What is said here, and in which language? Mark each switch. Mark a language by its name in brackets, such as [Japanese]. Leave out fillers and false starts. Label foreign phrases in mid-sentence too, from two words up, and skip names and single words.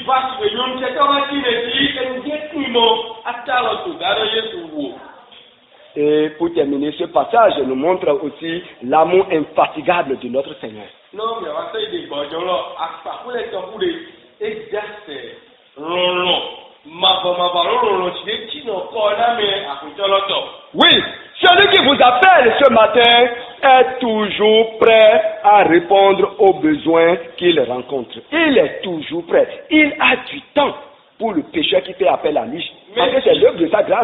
[French] Et pour terminer, ce passage nous montre aussi l'amour infatigable de notre Seigneur. Exacte. Lolo. Mabama lolo tu n'as pas mais à Oui, celui qui vous appelle ce matin est toujours prêt à répondre aux besoins qu'il rencontre. Il est toujours prêt. Il a du temps pour le pécheur qui fait appel à lui. Parce que c'est l'œuvre de sa grâce.